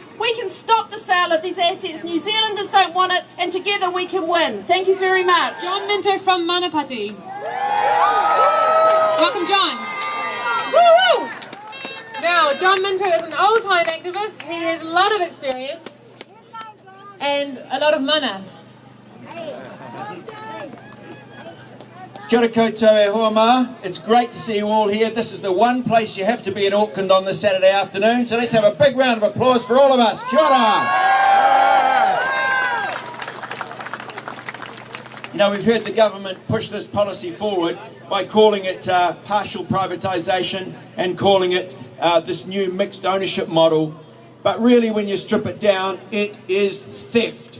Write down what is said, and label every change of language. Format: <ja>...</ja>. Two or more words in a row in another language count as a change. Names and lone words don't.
<en>We can stop the sale of these assets. New Zealanders don't want it, and together we can win. Thank you very much. John Minto from Manapati. Welcome, John. Woo-woo! Now, John Minto is an old-time activist. He has a lot of experience and a lot of mana.</en> <mi>Kia ora koutou e hoa mā.</mi> <en>It's great to see you all here. This is the one place you have to be in Auckland on this Saturday afternoon, so let's have a big round of applause for all of us.</en> <mi>Kia ora!</mi> <en>You know, we've heard the government push this policy forward by calling it partial privatisation and calling it this new mixed ownership model. But really, when you strip it down, it is theft.</en>